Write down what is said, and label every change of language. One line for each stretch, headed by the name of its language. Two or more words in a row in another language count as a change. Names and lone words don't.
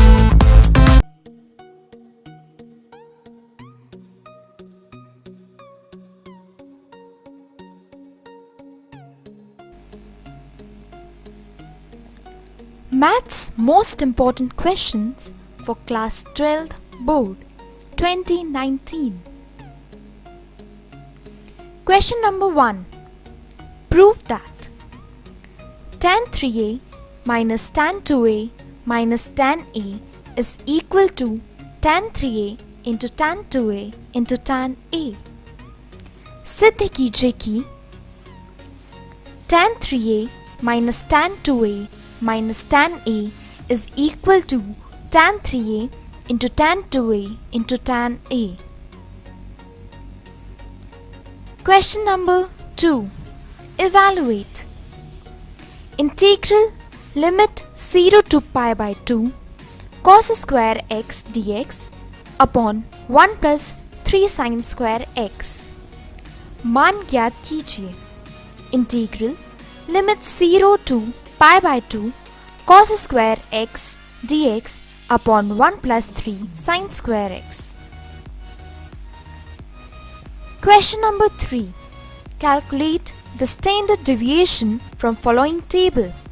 English: Maths most important questions for class 12 board 2019. Question number 1. Prove that tan 3a minus tan 2a minus tan a is equal to tan 3a into tan 2a into tan a.
Hindi: सिद्ध कीजिए कि
English: tan 3a minus tan 2a minus tan a is equal to tan 3a into tan 2a into tan a. Question number 2. Evaluate. Integral limit 0 to pi by 2 cos square x dx upon 1 plus 3 sin square x.
Hindi: मान ज्ञात कीजिए.
English: Integral limit 0 to pi by 2 cos square x dx upon 1 plus 3 sin square x. Question number 3. Calculate the standard deviation from following table.